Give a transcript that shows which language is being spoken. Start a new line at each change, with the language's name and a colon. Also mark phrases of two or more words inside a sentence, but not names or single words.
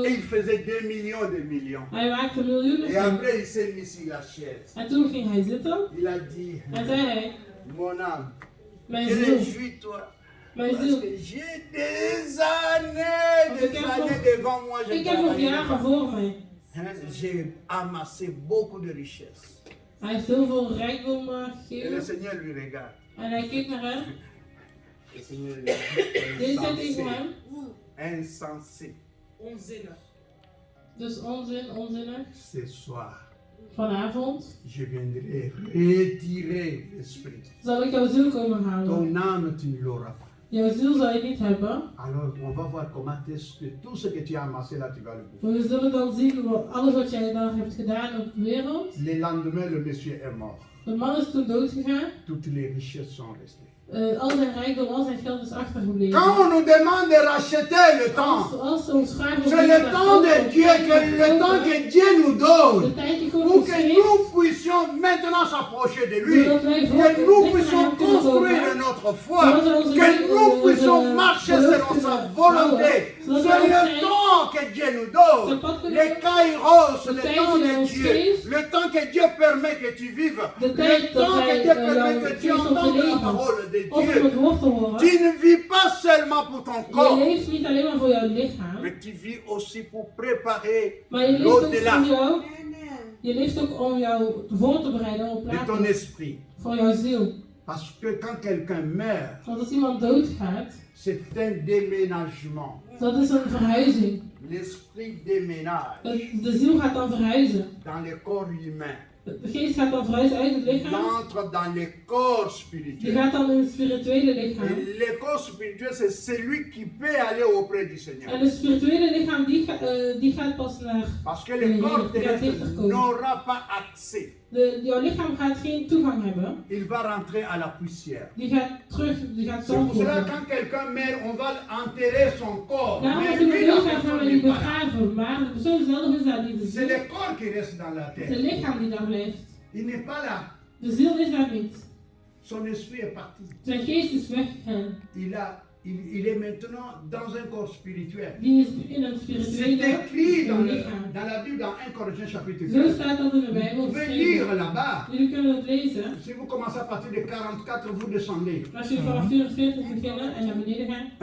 French: Et il faisait des millions.
Dutch: Hij maakte miljoenen
French: Et
Dutch: van.
French: après, il s'est mis sur la chaise.
Dutch: En toen ging hij zitten.
French: Il a dit,
Dutch: En zei hij,
French: mon âme,
Dutch: mijn ziel,
French: réjouis-toi.
Dutch: mijn
French: Parce
Dutch: ziel.
French: que j'ai des années devant moi.
Dutch: Ik heb nog jaren voor mij.
French: J'ai amassé beaucoup de richesses.
Dutch: Hij heeft heel veel rijkdom
French: Et le
Dutch: gegeven.
French: Seigneur lui regarde.
Dutch: En hij keek naar hem.
French: Le Seigneur lui
Dutch: Deze zei
French: dit,
Dutch: tegen hem.
French: insensé.
Dutch: Onzinnig. Dus onzinnig.
French: Ce soir,
Dutch: Vanavond
French: je viendrai retirer l'esprit.
Dutch: zal ik jouw ziel komen halen.
French: Ton âme, tu ne l'auras pas.
Dutch: Jouw ziel zal je niet hebben.
French: Alors, on va voir comment est-ce que tout ce que tu as amassé là, tu vas le bouffer.
Dutch: We zullen dan zien alles wat jij dan hebt gedaan op de wereld.
French: Le lendemain, le monsieur est mort.
Dutch: De man is toen dood gegaan.
French: Toutes les richesses sont restées.
Dutch: Al zijn rijkdom, al zijn geld is achtergebleven.
French: Quand on nous demande de racheter le temps,
Dutch: Als ze ons vragen om
French: c'est le temps de Dieu, le temps que Dieu nous
Dutch: de
French: donne.
Dutch: tijd die God
French: Pour
Dutch: ons
French: que
Dutch: geeft,
French: nous puissions maintenant s'approcher de lui, que nous puissions construire notre foi, que nous puissions marcher selon sa volonté. C'est le temps que Dieu nous donne, les kairos, le temps de Dieu, le temps que Dieu permet que tu vives, le temps que Dieu permet que tu entendes la parole de
Dutch: of om
French: Dieu.
Dutch: het woord te horen.
French: Tu ne vis pas seulement pour ton
Dutch: Je
French: corps,
Dutch: leeft niet alleen maar voor jouw lichaam,
French: mais tu vis aussi pour préparer
Dutch: maar je leeft ook
French: l'au-delà
Dutch: voor jou. Je leeft ook om jou voor te bereiden op
French: de ton
Dutch: plaats
French: esprit.
Dutch: voor jouw ziel.
French: Parce que quand quelqu'un meurt,
Dutch: Want als iemand doodgaat,
French: c'est un déménagement.
Dutch: dat is een verhuizing.
French: L'esprit déménage
Dutch: De ziel gaat dan verhuizen.
French: dans le corps humain.
Dutch: De geest gaat dan verhuizen uit het
French: Il
Dutch: lichaam.
French: entre dans le corps
Dutch: Die
French: spirituel.
Dutch: gaat dan in het spirituele lichaam.
French: Et le corps spirituel, c'est celui qui peut aller auprès du Seigneur.
Dutch: En het spirituele lichaam die gaat pas naar...
French: Parce que le corps terrestre n'aura pas accès.
Dutch: Jouw lichaam gaat geen toegang hebben.
French: Il va rentrer à la poussière.
Dutch: Die gaat terug, die gaat
French: C'est pour
Dutch: zand
French: cela
Dutch: worden.
French: quand quelqu'un meurt, on va enterrer son corps.
Dutch: Daarom
French: Mais
Dutch: als iemand
French: lui, la
Dutch: doodgaat gaan we
French: personne
Dutch: die
French: n'est pas là.
Dutch: begraven. Maar de persoon zelf is daar niet. De
French: C'est
Dutch: ziel,
French: le corps qui reste dans la
Dutch: het
French: terre.
Dutch: lichaam die daar blijft.
French: Il n'est pas là.
Dutch: De ziel is daar niet.
French: Son esprit est parti.
Dutch: Zijn geest is weggegaan.
French: Il est maintenant dans un corps spirituel.
Dutch: Die is in een
French: C'est
Dutch: spirituele
French: écrit dans
Dutch: lichaam.
French: la Bible, dans 1 Corinthiens chapitre
Dutch: Zo
French: 4.
Dutch: staat dat in de
French: Vous
Dutch: Bijbel
French: pouvez
Dutch: geschreven.
French: lire là-bas.
Dutch: Jullie kunnen het lezen.
French: Si vous commencez à partir de 44, vous descendez.
Dutch: Als jullie vanaf 44 beginnen en naar beneden gaan.